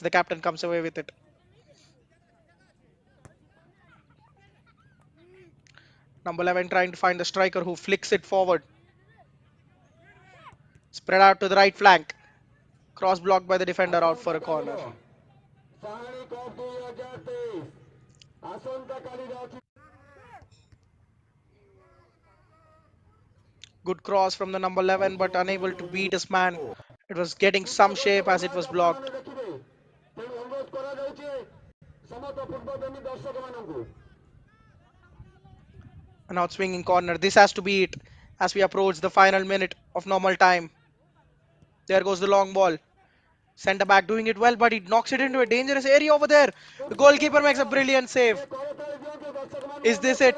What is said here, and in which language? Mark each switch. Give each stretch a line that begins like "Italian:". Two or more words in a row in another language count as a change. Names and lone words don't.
English: The captain comes away with it. Number 11 trying to find the striker who flicks it forward. Spread out to the right flank. Cross blocked by the defender out for a corner.
Odia: Sahani Cup 2023 ଆସନ୍ତାକାଲିର ଅଛି।
English: Good cross from the number 11 but unable to beat his man. It was getting some shape as it was blocked.
Odia: ତେଣୁ ଅନୁରୋଧ କରାଯାଉଛି ସମସ୍ତ ପୂର୍ବପ୍ରେମୀ ଦର୍ଶକମାନଙ୍କୁ।
English: An out swinging corner. This has to be it as we approach the final minute of normal time. There goes the long ball. Centre back doing it well, but he knocks it into a dangerous area over there. The goalkeeper makes a brilliant save. Is this it?